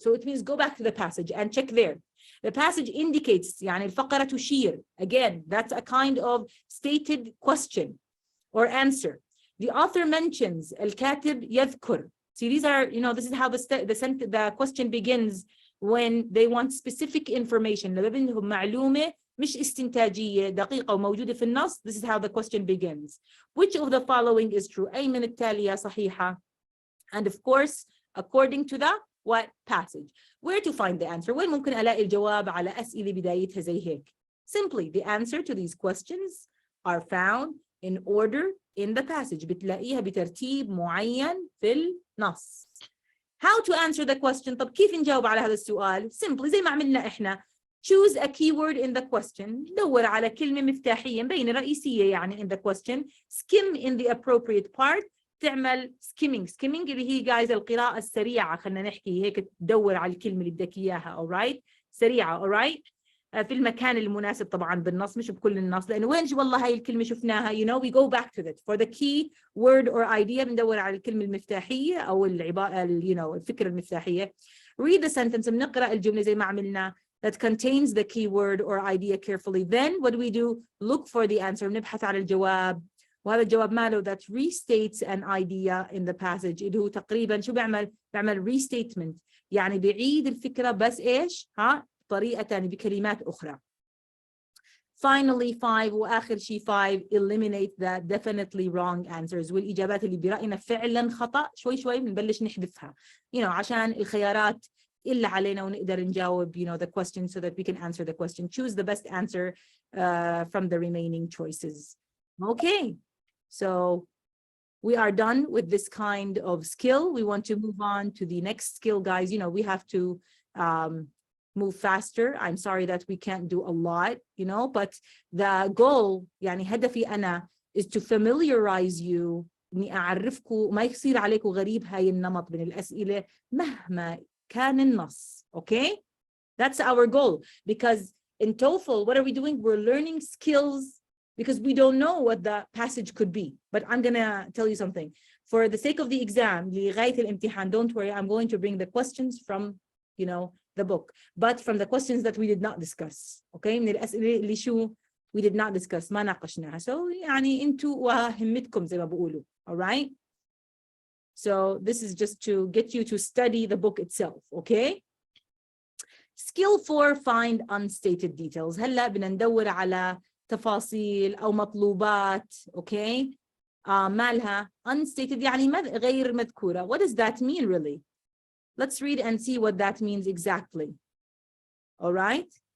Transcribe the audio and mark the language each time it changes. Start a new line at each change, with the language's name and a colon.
English: So it means go back to the passage and check there. The passage indicates,
Arabic: يعني الفقرة تشير.
English: Again, that's a kind of stated question or answer. The author mentions
Arabic: الكاتب يذكر.
English: See, these are, this is how the question begins when they want specific information.
Arabic: لبنهم معلومة مش استنتاجية دقيقة وموجودة في النص.
English: This is how the question begins. Which of the following is true?
Arabic: أي من التالية صحيحة?
English: And of course, according to the what passage? Where to find the answer?
Arabic: وين ممكن ألاقي الجواب على أسئلة بدايتها زي هيك?
English: Simply, the answer to these questions are found in order in the passage.
Arabic: بتلاقيها بترتيب معين في النص.
English: How to answer the question?
Arabic: طب كيف نجاوب على هذا السؤال? Simply زي ما عملنا إحنا.
English: Choose a keyword in the question.
Arabic: دور على كلمة مفتاحية مبينة رئيسية يعني in the question.
English: Skim in the appropriate part.
Arabic: تعمل skimming اللي هي guys القراءة السريعة. خلنا نحكي هيك تدور على الكلمة اللي بدك إياها. Alright. سريعة. Alright. في المكان المناسب طبعا بالنص، مش بكل النص، لأنه وين والله هاي الكلمة شفناها.
English: you know we go back to that for the key word or idea.
Arabic: بندور على الكلمة المفتاحية أو العبارة you know الفكرة المفتاحية.
English: read the sentence،
Arabic: بنقرأ الجملة زي ما عملنا
English: that contains the key word or idea carefully. Then what do we do? Look for the answer.
Arabic: بنبحث على الجواب، وهذا الجواب ماله
English: that restates an idea in the passage.
Arabic: اللي هو تقريبا شو بيعمل restatement، يعني بيعيد الفكرة بس إيش طريقة تانية بكلمات أخرى.
English: Finally 5،
Arabic: وآخر شيء 5،
English: eliminate the definitely wrong answers.
Arabic: والإجابات اللي برأينا فعلا خطأ شوي شوي بنبلش نحذفها
English: you know عشان الخيارات إلا علينا ونقدر نجاوب you know the question so that we can answer the question. Choose the best answer from the remaining choices. Okay, so we are done with this kind of skill. We want to move on to the next skill, guys. You know, we have to move faster. I'm sorry that we can't do a lot, you know, but the goal
Arabic: يعني هدفي أنا
English: is to familiarize you،
Arabic: إني أعرفكم ما يصير عليكم غريب هاي النمط من الأسئلة مهما كان النص.
English: Okay, that's our goal, because in TOEFL what are we doing? We're learning skills because we don't know what the passage could be. But I'm gonna tell you something. For the sake of the exam,
Arabic: لغاية الامتحان,
English: don't worry, I'm going to bring the questions from, you know, the book, but from the questions that we did not discuss.
Arabic: Okay, من الأسئلة اللي شو
English: we did not discuss،
Arabic: ما ناقشناها. So يعني انتوا وهمتكم زي ما بقولوا. All right.
English: So this is just to get you to study the book itself. Okay. Skill 4, find unstated details.
Arabic: هلا بدنا ندور على تفاصيل أو مطلوبات.
English: Okay.
Arabic: مالها unstated يعني غير مذكورة.
English: What does that mean really? Let's read and see what that means exactly. All right.